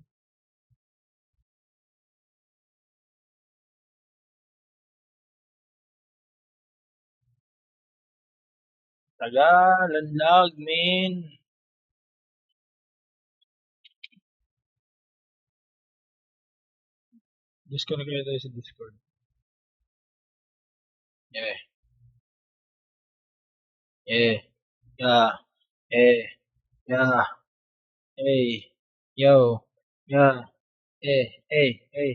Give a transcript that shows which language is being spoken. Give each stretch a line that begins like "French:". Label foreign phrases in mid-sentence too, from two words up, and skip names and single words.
Filipino: Tagal, ang lag, men. Disconnect kayo tayo sa Discord.
English: Yeah. Yeah. Yeah. Eh. Yeah. Hey. Yo. Yeah. Hey.